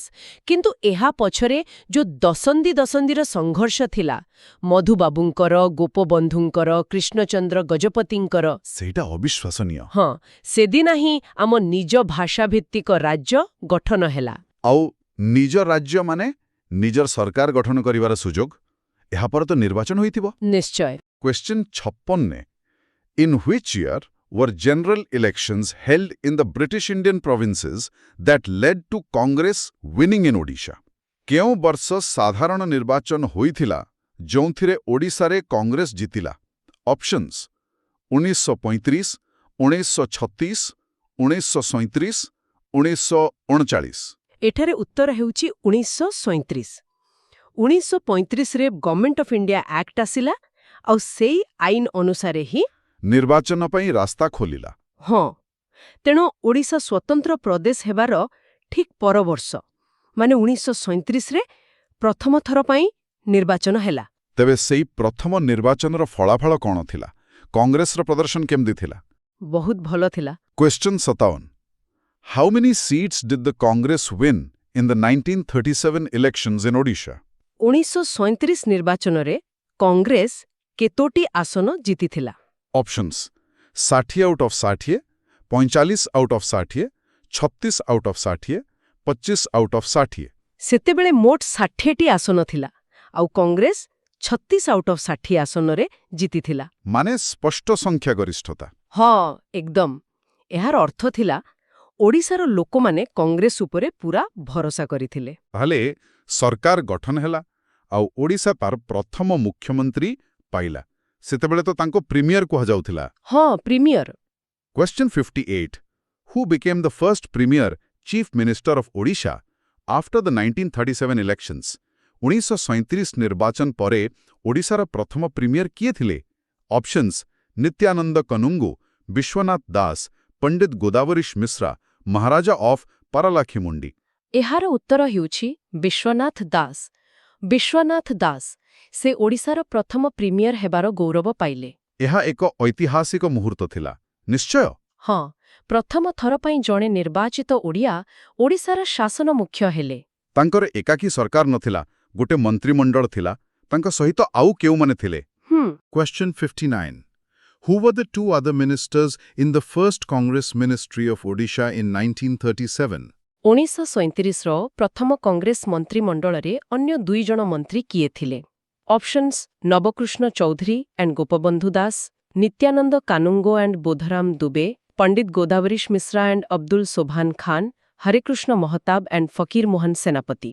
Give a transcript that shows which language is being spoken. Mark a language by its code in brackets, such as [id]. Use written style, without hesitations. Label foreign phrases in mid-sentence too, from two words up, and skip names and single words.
[or] କିନ୍ତୁ ଏହା ପଛରେ ଯୋଉ ଦଶନ୍ଧିର ସଂଘର୍ଷ ଥିଲା, ମଧୁବାବୁଙ୍କର, ଗୋପବନ୍ଧୁଙ୍କର, କୃଷ୍ଣଚନ୍ଦ୍ର ଗଜପତିଙ୍କର, ସେଇଟା ଅବିଶ୍ୱାସନୀୟ। ହଁ, ସେଦିନ ହିଁ ଆମ ନିଜ ଭାଷାଭିତ୍ତିକ ରାଜ୍ୟ ଗଠନ ହେଲା। ଆଉ ନିଜ ରାଜ୍ୟ ମାନେ ନିଜର ସରକାର ଗଠନ କରିବାର ସୁଯୋଗ। ଏହାପରେ ତ ନିର୍ବାଚନ ହୋଇଥିବ। ନିଶ୍ଚୟ। [en] Question 56. In which year were general elections held in the British Indian provinces that led to Congress winning in Odisha? [or] କେଉଁ ବର୍ଷ ସାଧାରଣ ନିର୍ବାଚନ ହୋଇଥିଲା ଯେଉଁଥିରେ ଓଡ଼ିଶାରେ କଂଗ୍ରେସ ଜିତିଲା? ଅପସନ୍ସ: 1935, 1936, 1937, 1939। ଏଠାରେ ଉତ୍ତର ହେଉଛି 1937। 1935ରେ ଗଭର୍ଣ୍ଣମେଣ୍ଟ ଅଫ୍ ଇଣ୍ଡିଆ ଆକ୍ଟ ଆସିଲା, ଆଉ ସେଇ ଆଇନ ଅନୁସାରେ ହିଁ ନିର୍ବାଚନ ପାଇଁ ରାସ୍ତା ଖୋଲିଲା। ହଁ, ତେଣୁ ଓଡ଼ିଶା ସ୍ୱତନ୍ତ୍ର ପ୍ରଦେଶ ହେବାର ଠିକ୍ ପର ବର୍ଷ, ମାନେ 1937ରେ ପ୍ରଥମ ଥର ପାଇଁ ନିର୍ବାଚନ ହେଲା। ତେବେ ସେଇ ପ୍ରଥମ ନିର୍ବାଚନର ଫଳାଫଳ କ'ଣ ଥିଲା? କଂଗ୍ରେସର ପ୍ରଦର୍ଶନ କେମିତି ଥିଲା? ବହୁତ ଭଲ ଥିଲା। [en] Question 57. How many seats did the Congress win in the 1937 elections in Odisha? [or] 1937 ନିର୍ବାଚନରେ କଂଗ୍ରେସ କେତୋଟି ଆସନ ଜିତିଥିଲା? [en] Options: 60 out of 60, 45 out of 60, 36 out of 60, 25 out of 60। [or] ସେତେବେଳେ ମୋଟ 60ଟି ଆସନ ଥିଲା, ଆଉ କଂଗ୍ରେସ 36 [en] out of [or] 60 ଆସନରେ ଜିତିଥିଲା। ମାନେ ସ୍ପଷ୍ଟ ସଂଖ୍ୟା ଗରିଷ୍ଠତା। ହଁ, ଏକଦମ। ଏହାର ଅର୍ଥ ଥିଲା ଓଡ଼ିଶାର ଲୋକମାନେ କଂଗ୍ରେସ ଉପରେ ପୁରା ଭରସା କରିଥିଲେ। ତାହେଲେ ସରକାର ଗଠନ ହେଲା ଆଉ ଓଡ଼ିଶା ତାର ପ୍ରଥମ ମୁଖ୍ୟମନ୍ତ୍ରୀ ପାଇଲା। ସେତେବେଳେ ତ ତାଙ୍କୁ ପ୍ରିମିୟର କୁହାଯାଉଥିଲା। ହଁ, ପ୍ରିମିୟର। [en] Question 58. Who became the first Premier Chief Minister of Odisha after the 1937 elections? [or] 1937 ନିର୍ବାଚନ ପରେ ଓଡ଼ିଶାର ପ୍ରଥମ ପ୍ରିମିୟର କିଏ ଥିଲେ? ଅପସନ୍ସ ନିତ୍ୟାନନ୍ଦ କନୁଙ୍ଗୁ, ବିଶ୍ୱନାଥ ଦାସ, ପଣ୍ଡିତ ଗୋଦାବରୀଶ ମିଶ୍ରା, ମହାରାଜା ଅଫ୍ ପାରଲାଖେମୁଣ୍ଡି। ଏହାର ଉତ୍ତର ହେଉଛି ବିଶ୍ୱନାଥ ଦାସ। ବିଶ୍ୱନାଥ ଦାସ ସେ ଓଡ଼ିଶାର ପ୍ରଥମ ପ୍ରିମିୟର ହେବାର ଗୌରବ ପାଇଲେ। ଏହା ଏକ ଐତିହାସିକ ମୁହୂର୍ତ୍ତ ଥିଲା। ନିଶ୍ଚୟ। ହଁ, ପ୍ରଥମ ଥର ପାଇଁ ଜଣେ ନିର୍ବାଚିତ ଓଡ଼ିଆ ଓଡ଼ିଶାର ଶାସନ ମୁଖ୍ୟ ହେଲେ। ତାଙ୍କର ଏକାକୀ ସରକାର ନଥିଲା, ଗୋଟେ ମନ୍ତ୍ରିମଣ୍ଡଳ ଥିଲା। ତାଙ୍କ ସହିତ ଆଉ କେଉଁମାନେ ଥିଲେ? [en] Question 59. Who were the two other ministers in the first Congress Ministry of Odisha in 1937? [or] 1937ର ପ୍ରଥମ କଂଗ୍ରେସ ମନ୍ତ୍ରିମଣ୍ଡଳରେ ଅନ୍ୟ 2 ଜଣ ମନ୍ତ୍ରୀ କିଏ ଥିଲେ? ଅପସନ୍ସ ନବକୃଷ୍ଣ ଚୌଧୁରୀ ଆଣ୍ଡ ଗୋପବନ୍ଧୁ ଦାସ, ନିତ୍ୟାନନ୍ଦ କାନୁଙ୍ଗୋ ଆଣ୍ଡ ବୋଧରାମ ଦୁବେ, ପଣ୍ଡିତ ଗୋଦାବରୀଶ ମିଶ୍ରା ଆଣ୍ଡ ଅବଦୁଲ ସୋଭାନ ଖାନ, ହରେକୃଷ୍ଣ ମହତାବ ଆଣ୍ଡ ଫକୀର ମୋହନ ସେନାପତି।